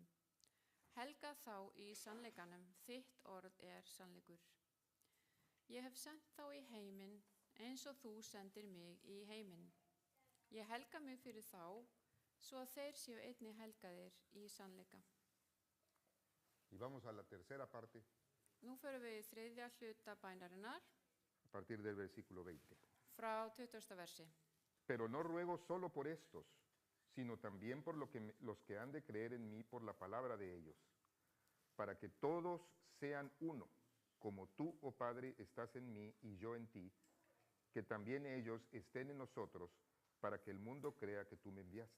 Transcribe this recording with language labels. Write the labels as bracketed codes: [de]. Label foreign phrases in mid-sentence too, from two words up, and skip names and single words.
[is] Helga þá í sannleikanum, þitt orð er sannleikur. Ég hef sendt þá í heiminn eins og þú sendir mig í heiminn. Ég helga mig fyrir þá, svo að þeir séu einnig helgaðir í sannleika. [es] Y vamos a la tercera parte, [is] Nú förum við í þriðja hluta bænarinnar [es] a partir del versículo 20. [is] frá 20. versi. [es] Pero no ruego solo por estos, sino también por los que han de creer en mí por la palabra de ellos, para que todos sean uno, como tú, oh Padre, estás en mí y yo en ti, que también ellos estén en nosotros, para que el mundo crea que tú me enviaste.